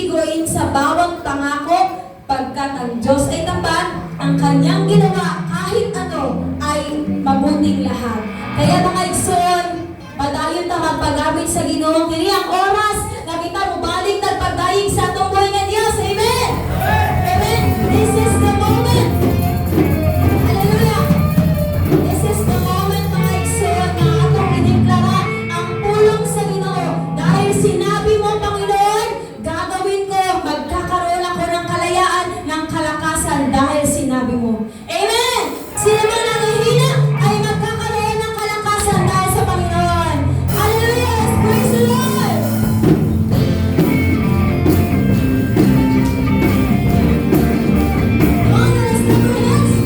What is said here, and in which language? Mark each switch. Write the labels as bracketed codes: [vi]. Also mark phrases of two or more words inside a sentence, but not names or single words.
[tl] gagawin sa bawang pangako, pagkat ang Diyos ay tapat, ang kanyang ginawa kahit ano ay mabuting lahat. [ceb] Kaya mga igsoon, padayon ta magpagamit sa Ginoo. Kini ang oras na kita mubalik na pagdayeg sa atong buhay nga Dios. [en] Amen. Amen. This is the moment. Hallelujah. This is the moment, [ceb] mga igsoon, na atong ideklara ang pulong sa Ginoo. [tl] Dahil sinabi mo, Panginoon, gagawin ko, magkakaroon ako ng kalayaan, ng kalakasan dahil sinabi mo. Amen. Sino man nanghihina ay magkakaroon ng kalakasan dahil sa Panginoon. [en] Hallelujah. Praise the Lord. Come on, let's do this.